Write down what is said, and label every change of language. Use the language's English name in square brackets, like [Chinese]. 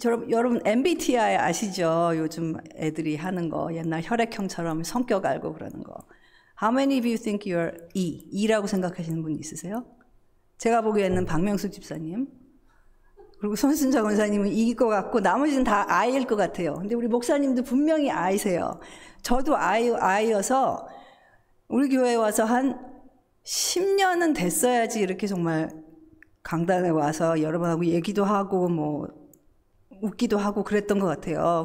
[Korean] 여러분 MBTI 아시죠? 요즘 애들이 하는 거 옛날 혈액형처럼 성격 알고 그러는 거. [English] How many of you think you're E [Korean] 라고 생각하시는 분 있으세요? 제가 보기에는 박명수 집사님 그리고 손순자 권사님은 E일 것 같고 나머지는 다 I일 것 같아요. 근데 우리 목사님도 분명히 I세요. 저도 I여서 우리 교회에 와서 한 10년은 됐어야지 이렇게 정말 강단에 와서 여러분하고 얘기도 하고 뭐 웃기도 하고 그랬던 것 같아요.